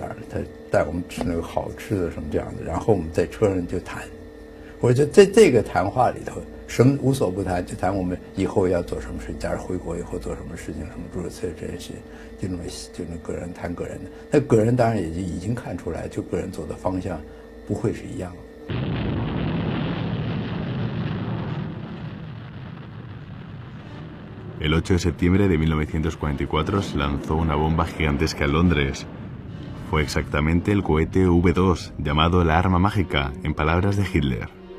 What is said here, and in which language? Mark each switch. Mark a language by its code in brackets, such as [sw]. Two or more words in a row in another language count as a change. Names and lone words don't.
[zh] 他带我们吃那个好吃的什么这样的，然后我们在车上就谈。我觉得在这个谈话里头，什么无所不谈，就谈我们以后要做什么事，假如回国以后做什么事情，什么诸如此类这些。就那个人谈个人的，那个人当然也就已经看出来，就个人走的方向不会是一样的。 [es] El 8 de septiembre de 1944 se lanzó una bomba gigantesca en Londres. Fue exactamente el cohete V2, llamado la arma mágica, en palabras de Hitler.